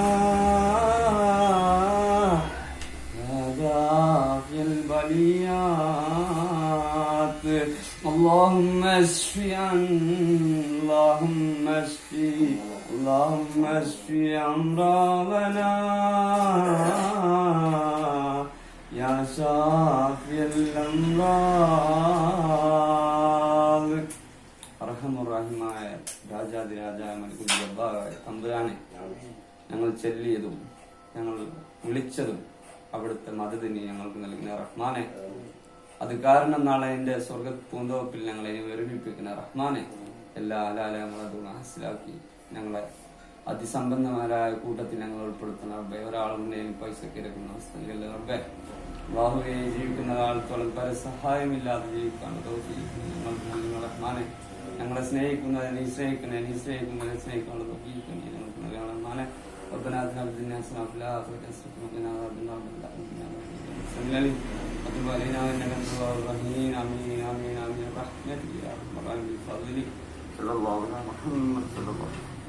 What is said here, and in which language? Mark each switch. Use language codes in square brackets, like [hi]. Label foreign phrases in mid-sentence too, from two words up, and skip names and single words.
[ar] يا دافع البليات اللهم اشفي اللهم اشفي اللهم اشفي امراضنا يا شافي الامراض ارحم الراحمين. [ml] റഹ്മാനായ രാജാതിരാജായ മലിക്കുൽ ജബ്ബാറായ തമ്പുരാനെ ഞങ്ങൾ ചൊല്ലിയതും ഞങ്ങൾ വിളിച്ചതും അവിടുത്തെ മദതിനെ ഞങ്ങൾക്ക് നൽകുന്ന റഹ്മാനെ, അത് കാരണം നാളെ എന്റെ സ്വർഗ പൂന്തോപ്പിൽ ഞങ്ങളെ ഒരുമിപ്പിക്കുന്ന റഹ്മാനെ, എല്ലാ അലാലങ്ങളും മനസ്സിലാക്കി ഞങ്ങളെ അതിസമ്പന്നമാരായ കൂട്ടത്തിൽ ഞങ്ങൾ ഉൾപ്പെടുത്തുന്ന റബ്ബെ. ഒരാളുടെയും പൈസക്ക് ഇരക്കുന്ന അവസ്ഥകളിൽ റബ്ബെ അല്ലാഹുവേ, ജീവിക്കുന്ന കാലത്തോളം പല സഹായമില്ലാതെ ജീവിക്കാണ് ഞങ്ങൾക്ക് നൽകുന്ന റഹ്മാനെ, ഞങ്ങളെ സ്നേഹിക്കുന്നതിനെ നീ സ്നേഹിക്കുന്നതിനെ സ്നേഹിക്കാനുള്ള തൗഫീഖ് ഞങ്ങൾക്ക് നൽകുന്ന റഹ്മാനെ. [ar] ربنا آتنا في الدنيا حسنة وفي الآخرة حسنة وقنا عذاب النار. وتب علينا إنك أنت التواب الرحيم. آمين آمين آمين برحمتك يا أرحم الراحمين بفضلك. صلى الله على محمد صلى الله عليه وسلم.